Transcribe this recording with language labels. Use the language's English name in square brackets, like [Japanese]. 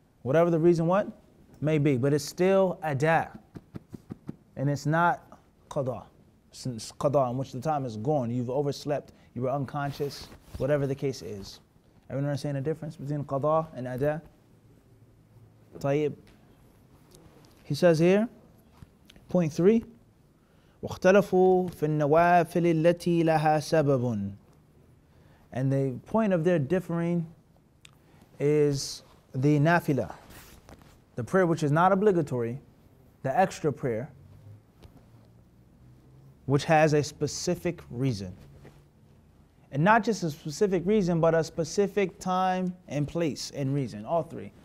[English] Whatever the reason what may be, but it's still ada. And it's not qada. It's qada in which the time is gone. You've overslept, you were unconscious, whatever the case is. Everyone understand the difference between qada and ada? Tayyib. He says here, point 3, [Arabic] وَاخْتَلَفُوا فِي النَّوَافِلِ الَّتِي لَهَا سَبَبٌ. [English] And the point of their differing is the nafila, the prayer which is not obligatory, the extra prayer, which has a specific reason. And not just a specific reason, but a specific time and place and reason. All three.